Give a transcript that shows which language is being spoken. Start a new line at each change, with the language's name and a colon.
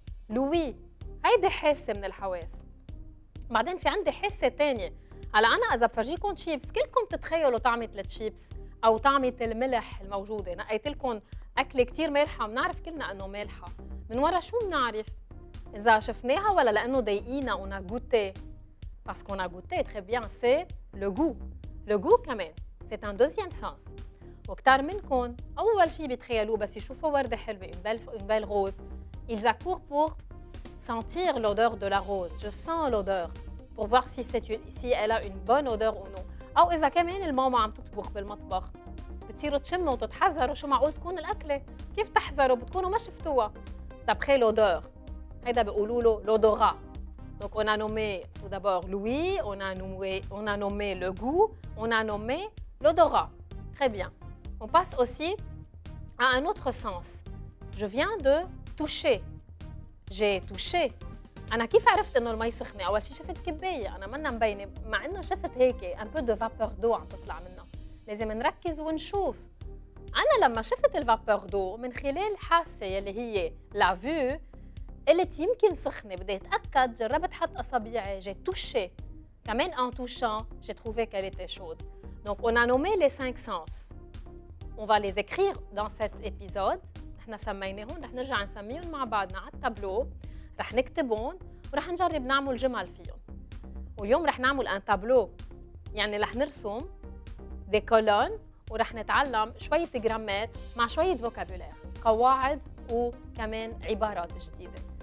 Arabic: لوي، هيدي حاسه من الحواس. بعدين في عندي حاسه ثانيه. هلا انا اذا بفرجيكم شيبس، كلكم تتخيلوا طعمه الشيبس او طعمه الملح الموجوده. نقيت لكم اكله كتير مالحه، بنعرف كلنا انه مالحه. من ورا شو بنعرف؟ اذا شفناها ولا لانه ضايقينا ونا goûté.
French: Parce qu'on a goûté très bien, c'est le goût. Le goût كمان, c'est un deuxième sens. وكتار منكم أول شيء بيتخيلوه بس يشوفوا وردة حلوة, une belle rose, ils accourent pour sentir l'odeur de la rose. Je sens l'odeur pour voir si elle a une bonne odeur ou non.
Arabic: أو إذا كمان الماما عم تطبخ بالمطبخ بتصيروا تشموا وتتحذروا شو معقول تكون الأكلة. كيف تحذروا؟ بتكونوا ما شفتوها.
French: D'après l'odeur.
Arabic: هيدا بيقولوا له l'odorat.
French: Donc on a nommé tout d'abord l'ouïe, on a nommé le goût, on a nommé l'odorat. Très bien. On passe aussi à un autre sens. Je viens de toucher. J'ai touché.
Arabic: أنا كيف عرفت إنه المي سخنة؟ أول شيء شفت كباية، أنا منا مبينة، مع إنه شفت هيك un peu de vapeur d'eau عم تطلع منها. لازم نركز ونشوف. أنا لما شفت الفابور دو من خلال حاسة يلي هي la vue قلت يمكن سخنة، بدي أتأكد، جربت حط أصابعي، j'ai touché.
French: كمان en touchant, j'ai trouvé qu'elle était chaude. Donc on a nommé les 5 sens. On va les écrire dans cet épisode.
Arabic: نحن سميناهم، رح نرجع نسميهم مع بعضنا على التابلو، رح نكتبهم ورح نجرب نعمل جمل فيهم. واليوم رح نعمل un tableau، يعني رح نرسم des colonnes ورح نتعلم شوية جرامات مع شوية vocabulaire، قواعد وكمان عبارات جديدة.